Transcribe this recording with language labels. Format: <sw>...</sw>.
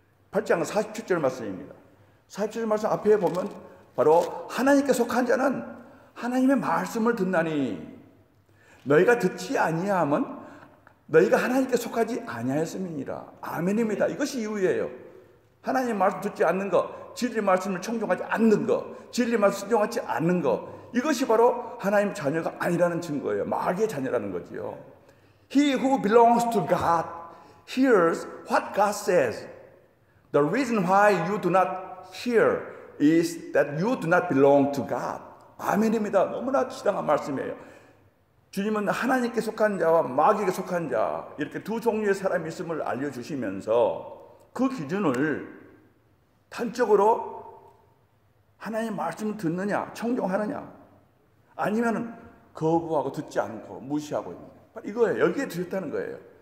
<ko>8장 47절 말씀입니다. 47절 말씀 앞에 보면 바로 하나님께 속한 자는 하나님의 말씀을 듣나니 너희가 듣지 아니하면 너희가 하나님께 속하지 아니하였음이니라. 아멘입니다. 이것이 이유예요. 하나님의 말씀 듣지 않는 것, 진리 말씀을 청종하지 않는 것, 진리 말씀 순종하지 않는 것, 이것이 바로 하나님 자녀가 아니라는 증거예요. 마귀의 자녀라는 거지요.</ko> <en>He who belongs to God hears what God says. The reason why you do not hear is that you do not belong to God.</en> <ko>아멘입니다. 너무나 지당한 말씀이에요. 주님은 하나님께 속한 자와 마귀에게 속한 자, 이렇게 두 종류의 사람이 있음을 알려주시면서 그 기준을 단적으로 하나님의 말씀을 듣느냐, 청종하느냐, 아니면 거부하고 듣지 않고 무시하고 있느냐, 이거예요. 여기에 드렸다는 거예요.</ko>